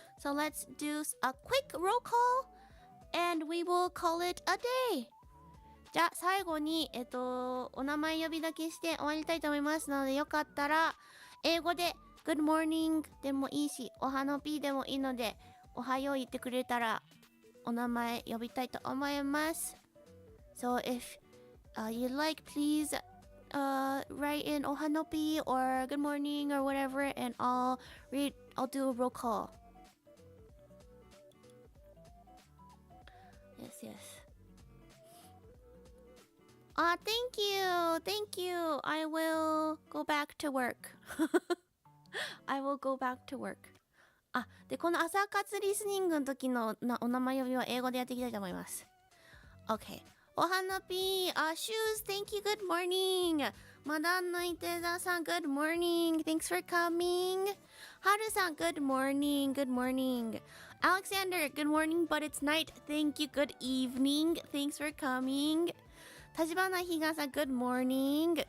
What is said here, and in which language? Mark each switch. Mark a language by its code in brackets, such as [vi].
[en] So let's do a quick roll call and we will call it a day. [ja] じゃあ最後にお名前呼びだけして終わりたいと思いますので、よかったら英語で [en] Good morning [ja] でもいいし、おはのぴでもいいので、おはよう言ってくれたらお名前呼びたいと思います。 [en] So if you'd like, please write in Ohanopi or good morning or whatever, and I'll do a roll call. Yes. Thank you. I will go back to work. I will go back to work. [ja] で、この朝活リスニングの時のお名前呼びは英語でやっていきたいと思います。Okay. [en] Ohanapi, Shoes, thank you, good morning. Madan no Iteza-san, good morning. Thanks for coming. Haru-san, good morning, good morning. Alexander, good morning, but it's night. Thank you, good evening. Thanks for coming. Tajibana Higa-san, good morning.